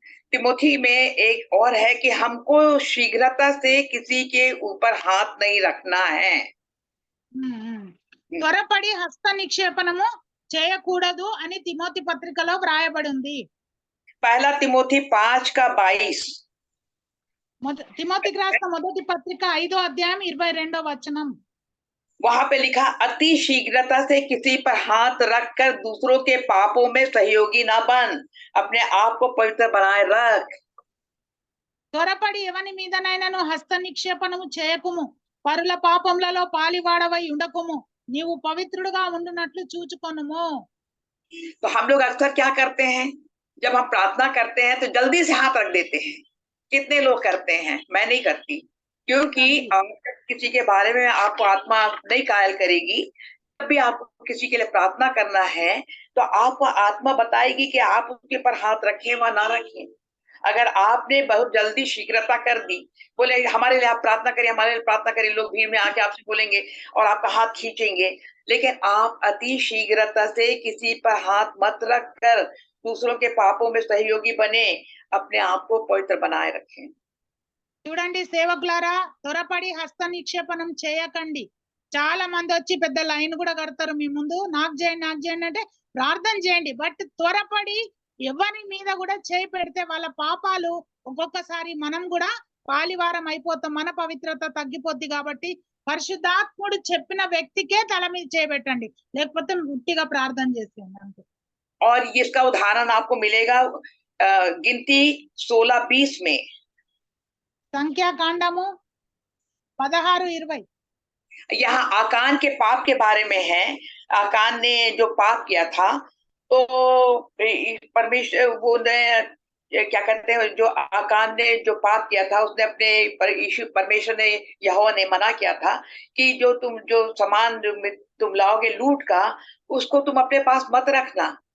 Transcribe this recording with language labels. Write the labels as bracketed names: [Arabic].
[Hindi] तिमोथी में एक और है कि हमको शीघ्रता से किसी के ऊपर हाथ नहीं रखना है. [Telugu] త్వరపడి హస్త నిక్షేపణము చేయకూడదు అని తిమోతి పత్రికలో వ్రాయబడి ఉంది. [Hindi] पहला तिमोथी 5 का 22. [Telugu] తిమోతికి రాసిన మొదటి పత్రిక 5వ అధ్యాయం 22వ వచనం. [Hindi] वहां पे लिखा अति शीघ्रता से किसी पर हाथ रखकर दूसरों के पापों में सहयोगी ना बन, अपने आप को पवित्र बनाए रख. [Telugu] త్వరపడి ఎవని మీదనైనాను హస్త నిక్షేపణము చేయకుము, పరుల పాపములలో పాలివాడవై ఉండకుము, నీవు పవిత్రుడుగా ఉండునట్లు చూచుకొనుము. [Hindi] तो हम लोग अक्सर क्या करते हैं, जब हम प्रार्थना करते हैं तो जल्दी से हाथ रख देते हैं. कितने लोग करते हैं? मैं नहीं करती, क्योंकि किसी के बारे में आपको आत्मा नहीं कायल करेगी. जब भी आपको किसी के लिए प्रार्थना करना है तो आपको आत्मा बताएगी कि आप उसके ऊपर हाथ रखें व ना रखें. अगर आपने बहुत जल्दी शीघ्रता कर दी, बोले हमारे लिए आप प्रार्थना करिए, हमारे लिए प्रार्थना करिए, लोग भीड़ में आके आपसे बोलेंगे और आपका हाथ खींचेंगे, लेकिन आप अति शीघ्रता से किसी पर हाथ मत रखकर दूसरों के पापों में सहयोगी बने, अपने आप को पवित्र बनाए रखें. [Telugu] చూడండి సేవకులారా, త్వరపడి హస్త నిక్షేపణం చేయకండి. చాలా మంది వచ్చి పెద్ద లైన్ కూడా కడతారు మీ ముందు, నాకు చేయండి అంటే ప్రార్థన చేయండి. బట్ త్వరపడి ఎవరి మీద కూడా చేయి పెడితే వాళ్ళ పాపాలు ఒక్కొక్కసారి మనం కూడా పాలివారం అయిపోతాం, మన పవిత్రత తగ్గిపోద్ది. కాబట్టి పరిశుద్ధాత్ముడు చెప్పిన వ్యక్తికే తల మీద చేయబెట్టండి, లేకపోతే ఉట్టిగా ప్రార్థన చేసేయండి అంతే. [Hindi] और इसका उदाहरण आपको मिलेगा गिनती 16-20 में. [Telugu] సంఖ్యాకాండము 16-20. [Hindi] यहाँ आकान के पाप के बारे में है. आकान ने जो पाप किया था तो परमेश्वर वो ने क्या कहते हैं, जो आकान ने जो पाप किया था उसने अपने परमेश्वर ने यहोवा ने मना किया था कि जो सामान तुम लाओगे लूट का, उसको तुम अपने पास मत रखना.